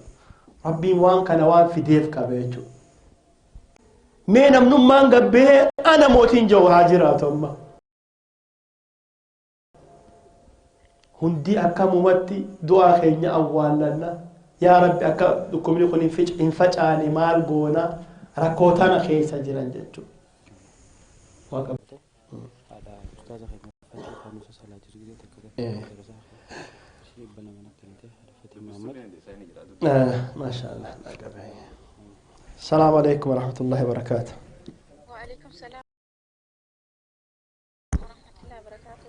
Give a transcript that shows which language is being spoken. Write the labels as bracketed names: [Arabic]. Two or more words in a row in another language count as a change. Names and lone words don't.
[Oromo] Rabbiin waan kana waan fideef qabe jechuudha. Mee namnummaan gabbee ana mootiin jiru haa jiraatu amma. Hundi akkamumatti du'aa keenya awwaallanna. Yaa Rabbi akka dhukkubni kun hin facaane maal goona rakkootana keessa jiran jechuudha. [Arabic] ما شاء الله. السلام عليكم ورحمة الله وبركاته. وعليكم السلام ورحمة الله وبركاته.